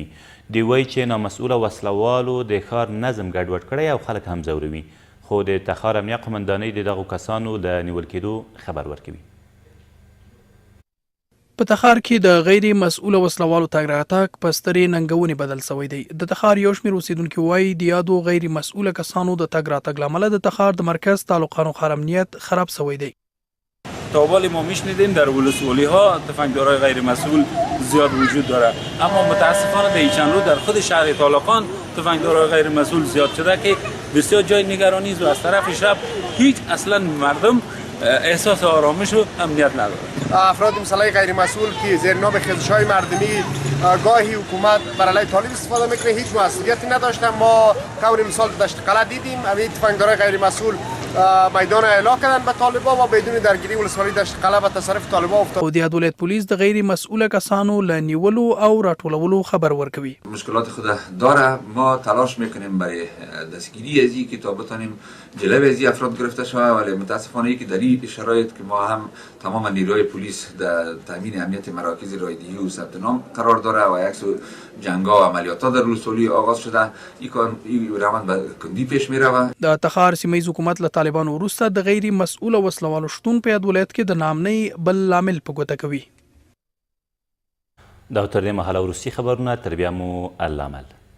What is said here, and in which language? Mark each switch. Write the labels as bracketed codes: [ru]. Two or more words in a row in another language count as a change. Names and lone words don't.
[ps] دوی وایي چې نامسؤوله وسلوالو د ښار نظم ګډوډ کړی او خلک هم ځوروي، خو د تخار امنیه قومندانۍ د دغو کسانو د نیول کېدو خبر ورکوي. په تخار کې د غیر مسؤله وسلوالو تګ راتګ په سترې ننګونې بدل شوی دی. د تخار یو شمېر اوسیدونکي وایي د یادو غیر مسؤله کسانو د تګ راتګ له امله د تخار د مرکز تعلقان و ښار امنیت خراب شوی دی. [fa] تا حال ما میشنیدیم در ولسوالی ها تفنگدارای غیر مسئول زیاد وجود داره، اما متاسفانه در این چند روز در خود شهر طالقان تفنگدارای غیر مسئول زیاد شده که بسیار جای نگرانی است و از طرف شب هیچ اصلا مردم احساس آرامش و امنیت نداره. افراد مسلح غیر مسئول که زیر نام خیزش‌های مردمی گاهی حکومت بر علیه طالب استفاده میکنه هیچ مسئولیتی نداشتن. ما طور مثال دشت قلعه دیدیم، همین تفنگدارای غیر مسئول میدان اعلا کردن به طالبا و بدون درگیری ولسوالی دشت قلعه به تصرف طالبا افتاد. [ps] او د یاد ولایت پولیس د غیر مسئوله کسانو له نیولو او راټولولو خبر ورکوي. [fa] مشکلات خود داره، ما تلاش میکنیم برای دستگیری از این که تا بتونیم جلوی از افراد گرفته شود، ولی متاسفانه که در این شرایط که ما هم تمام نیروهای پلیس در تامین امنیت مراکز رایدهی و ثبت نام قرار داره و یک سو جنگا و عملیات در ولسوالی آغاز شده، این روند به کندی پیش میره. [ps] د تخار سیمه حکومت له طالبانو وروسته د غیر مسؤله وسلوالو شتون په یاد ولایت کې د نامنۍ بل لامل په ګوته کوي. دا تر دې مهاله وروستي خبرونه، تر بیا مو الله مل.